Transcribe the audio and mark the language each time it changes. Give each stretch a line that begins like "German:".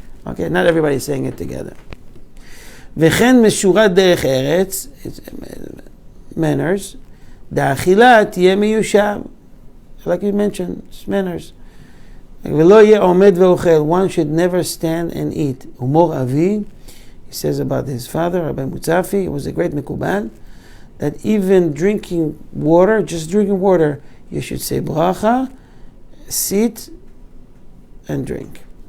English: Okay, not everybody is saying it together.
Hebrew: וכן משורת דרך ארץ, manners, דאכילה תהיה מיושב.
English: Like you mentioned, it's manners. One should never stand and eat. Umor Avi, he says about his father, Rabbi Mutzafi, he was a great Mekubal, that even drinking water, just drinking water, you should say bracha, sit, and drink.